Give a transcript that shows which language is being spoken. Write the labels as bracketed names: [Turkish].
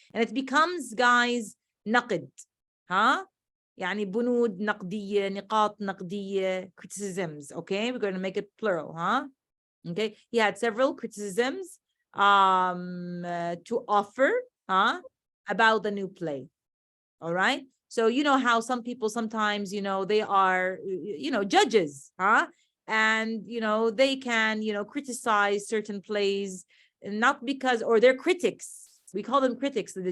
[English] And it becomes, guys, نقد. [Arabic] يعني بنود نقدية, نقاط نقدية, criticisms. [English] Okay, we're going to make it plural. Okay, he had several criticisms to offer about the new play. All right. So you know how some people sometimes, they are, judges, and they can, criticize certain plays, not because, or they're critics. We call them critics.